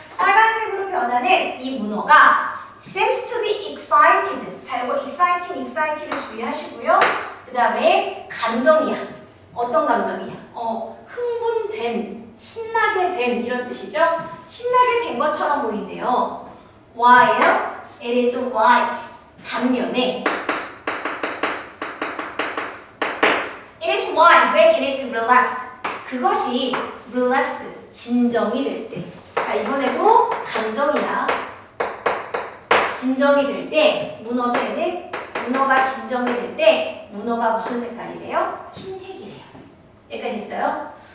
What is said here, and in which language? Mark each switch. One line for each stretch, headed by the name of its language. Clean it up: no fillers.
Korean: 빨간색으로 변하는 이 문어가
English: seems to be excited.
Korean: 자, 이거 excited를 주의하시고요. 그 다음에 감정이야. 어떤 감정이야? 흥분된, 신나게 된 이런 뜻이죠. 신나게 된 것처럼 보인대요.
English: While it is white.
Korean: 반면에
English: it is white when it is relaxed.
Korean: 그것이 relaxed, 진정이 될 때. 자, 이번에도 감정이야. 진정이 될 때, 문어죠, 얘네? 문어가 진정이 될 때, 문어가 무슨 색깔이래요? 흰색이래요. 여기까지 됐어요?